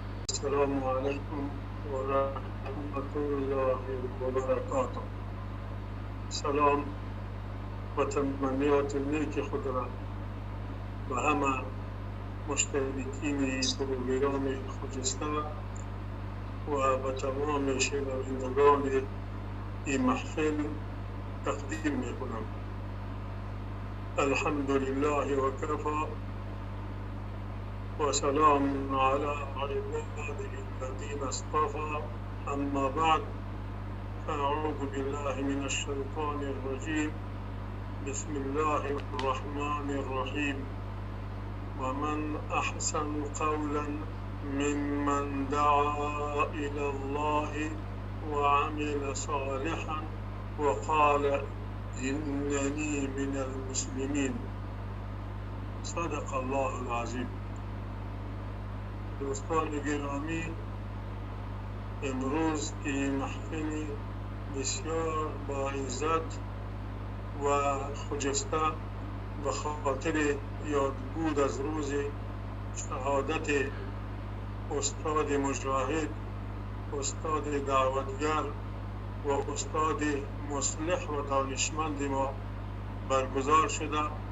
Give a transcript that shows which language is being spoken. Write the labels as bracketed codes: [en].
[ar] السلام عليكم ورحمة الله وبركاته. [fa] سلام و تمنیات نیک خود را به همه مشترکین پروگرام خجسته و به تمام شنوندگان این محفل تقدیم می کنم. [ar] الحمدلله و کفا و سلام علی عباده الذین اصطفى. اما بعد، فاعوذ بالله من الشیطان الرجیم. بسم الله الرحمن الرحیم. ومن احسن قولا ممن دعا الى الله وعمل صالحا وقال انني من المسلمین. صدق الله العظیم. [fa] دوستان گرامی، امروز این محفل بسیار با عزت و خجسته به خاطر یادبود از روز شهادت استاد مجاهد، استاد دعوتگر و استاد مصلح و دانشمند ما برگزار شده.